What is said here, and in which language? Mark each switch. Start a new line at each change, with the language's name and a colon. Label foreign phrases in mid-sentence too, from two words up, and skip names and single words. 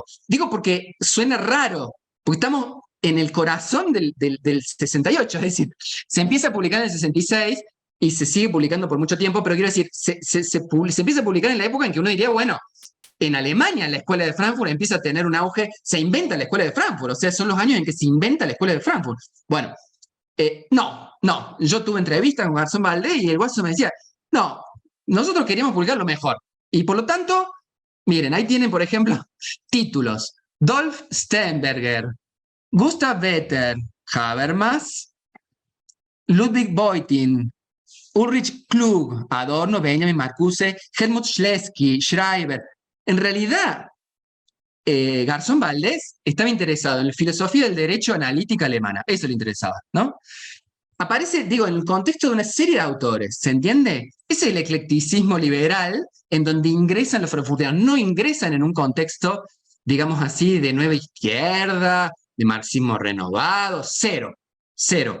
Spanish: Digo porque suena raro, porque estamos en el corazón del 68, es decir, se empieza a publicar en el 66 y se sigue publicando por mucho tiempo, pero quiero decir, se empieza a publicar en la época en que uno diría, bueno, En Alemania, la escuela de Frankfurt empieza a tener un auge, se inventa la escuela de Frankfurt, o sea, son los años en que se inventa la escuela de Frankfurt. Bueno, no, yo tuve entrevista con Garzón Valdés y el guaso me decía, no, nosotros queríamos publicar lo mejor. Y por lo tanto, miren, ahí tienen, por ejemplo, títulos. Dolph Sternberger, Gustav Wetter, Habermas, Ludwig Beutin, Ulrich Klug, Adorno, Benjamin Marcuse, Helmut Schleski, Schreiber. En realidad, Garzón Valdés estaba interesado en la filosofía del derecho analítica alemana. Eso le interesaba, ¿no? Aparece, digo, en el contexto de una serie de autores, ¿se entiende? Es el eclecticismo liberal en donde ingresan los frankfurtianos, no ingresan en un contexto, digamos así, de nueva izquierda, de marxismo renovado, cero, cero.